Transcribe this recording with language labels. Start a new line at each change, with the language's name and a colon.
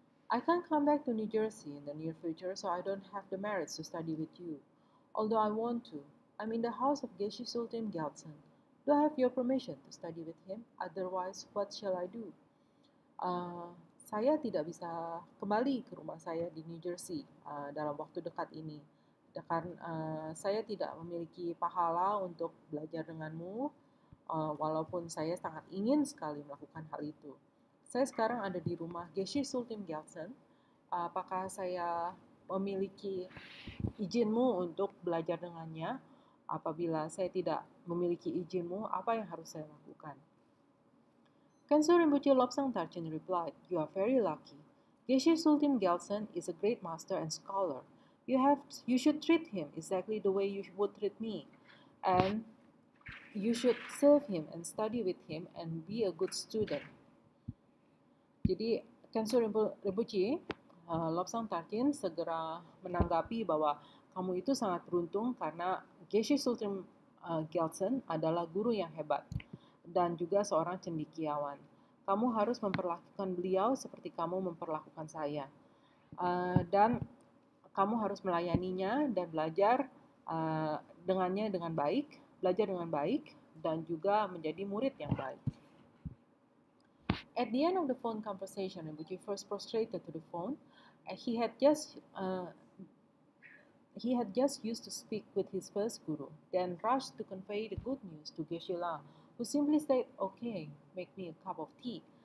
English: I can't come back to New Jersey in the near future, so I don't have the merits to study with you. Although I want to, I'm in the house of Geshe Sultim Gyaltsen. Do I have your permission to study with him? Otherwise, what shall I do?
Indonesian: Saya tidak bisa kembali ke rumah saya di New Jersey dalam waktu dekat ini. Karena saya tidak memiliki pahala untuk belajar denganmu, walaupun saya sangat ingin sekali melakukan hal itu. Saya sekarang ada di rumah Geshe Sultim Gyaltsen. Apakah saya memiliki izinmu untuk belajar dengannya? Apabila saya tidak memiliki izinmu, apa yang harus saya lakukan?
English: Kensur Rinpoche Lobsang Tarchin replied, "You are very lucky. Geshe Sultim Gyaltsen is a great master and scholar. You should treat him exactly the way you would treat me, and you should serve him and study with him and be a good student."
Indonesian: Jadi Kensur Rinpoche Lobsang Tarchin segera menanggapi bahwa kamu itu sangat beruntung karena Geshe Sultim Gyaltsen adalah guru yang hebat dan juga seorang cendekiawan. Kamu harus memperlakukan beliau seperti kamu memperlakukan saya. Dan kamu harus melayaninya dan belajar dengannya dengan baik, dan juga menjadi murid yang baik.
English: At the end of the phone conversation, Rinpoche first prostrated to the phone, and he had just used to speak with his first guru, then rushed to convey the good news to Geshe-la, who simply said, "Okay, make me a cup of tea."